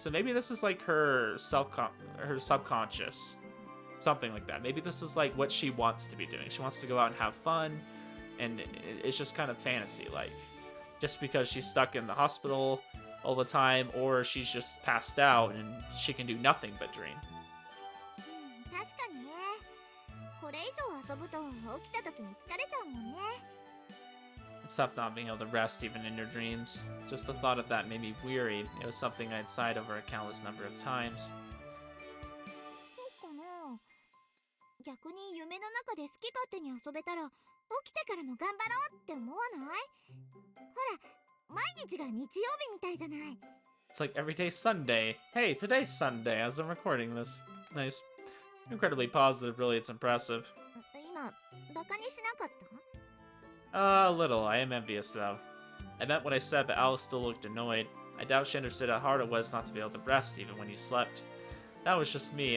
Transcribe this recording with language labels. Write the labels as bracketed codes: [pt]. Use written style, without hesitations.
[en] So maybe this is like her subconscious. Something like that. Maybe this is like what she wants to be doing. She wants to go out and have fun, and it's just kind of fantasy-like. Just because she's stuck in the hospital all the time, or she's just passed out and she can do nothing but dream. [ja] 確かにねこれ以上遊ぶと起きた時に疲れちゃうもんね [en] Stop not being able to rest even in your dreams. Just the thought of that made me weary. It was something I'd sighed over a countless number of times. [ja] 逆に夢の中で好き勝手に遊べたら起きてからも頑張ろうって思わないほら毎日が日曜日みたいじゃない [en] It's like every day Sunday. Hey, today's Sunday as I'm recording this. Nice. Incredibly positive, really, it's impressive. [ja] 今バカにしなかった [en] A little. I am envious, though. I meant what I said, but Alice still looked annoyed. I doubt she understood how hard it was not to be able to rest even when you slept. That was just me.